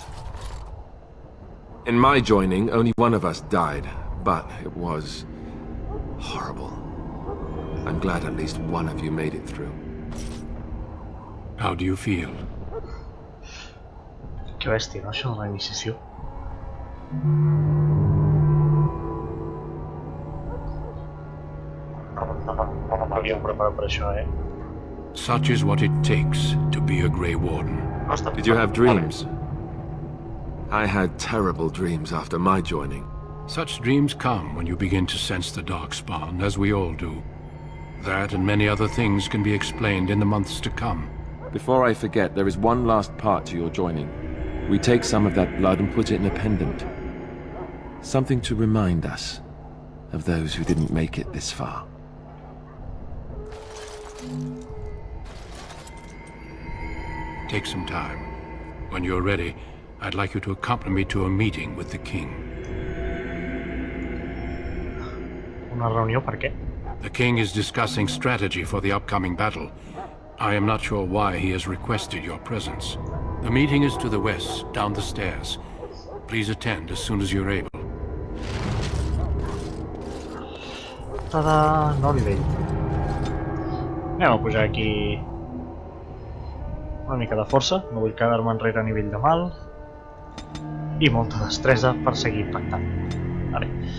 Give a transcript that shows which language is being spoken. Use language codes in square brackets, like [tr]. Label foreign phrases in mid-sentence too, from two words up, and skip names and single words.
[en] In my joining, only one of us died, but it was horrible. I'm glad at least one of you made it through. How do you feel? [ca] Que bèstia, no, això de la iniciació. No m'havíem preparat per això, eh? [en] Such is what it takes to be a Grey Warden. Did you have dreams? I had terrible dreams after my joining. Such dreams come when you begin to sense the Darkspawn, as we all do. That and many other things can be explained in the months to come. Before I forget, there is one last part to your joining. We take some of that blood and put it in a pendant. Something to remind us of those who didn't make it this far. Take some time. When you're ready, I'd like you to accompany me to a meeting with the king. [ca] Una reunió per què? [en] The king is discussing strategy for the upcoming battle. I am not sure why he has requested your presence. The meeting is to the west, down the stairs. Please attend as soon as you're able. [ca] Tada, nou nivell. Anem a pujar aquí una mica de força, no vull quedar-me enrere a nivell de mal. I molta destresa per seguir impactant. Vale.